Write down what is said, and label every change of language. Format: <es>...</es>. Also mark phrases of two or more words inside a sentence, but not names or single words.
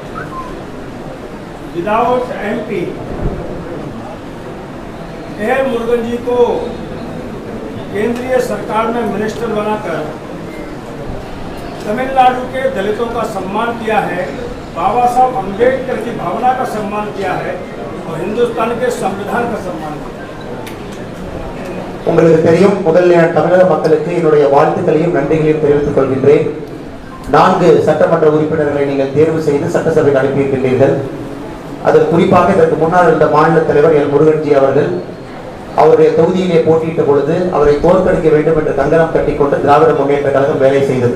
<en>without MP</en> <hi>एल मुरुगन जी को केंद्रीय सरकार में मिनिस्टर बनाकर तमिलनाडु के दलितों का सम्मान किया है, बाबा साहब अम्बेडकर की भावना का सम्मान किया है और हिंदुस्तान के संविधान का सम्मान किया है.</hi> <ta>உங்களுக்கு தெரியும், முதல்ல நான் தமிழக மக்களுக்கு என்னுடைய வாழ்த்துக்களையும் நன்றிகளையும் தெரிவித்துக் கொள்கின்றேன். 4 சட்டமன்ற உறுப்பினர்களை நீங்கள் தேர்வு செய்து சட்டசபைக்கு அனுப்பியிருக்கின்றீர்கள். அதில் குறிப்பாக இதற்கு முன்னால் இருந்த மாநில தலைவர் எல் முருகன்ஜி அவர்கள் அவருடைய தொகுதியிலே போட்டியிட்ட பொழுது அவரை தோற்கடிக்க வேண்டும் என்று கங்கணம் கட்டிக்கொண்டு திராவிட முன்னேற்ற கழகம் வேலை செய்தது.</ta>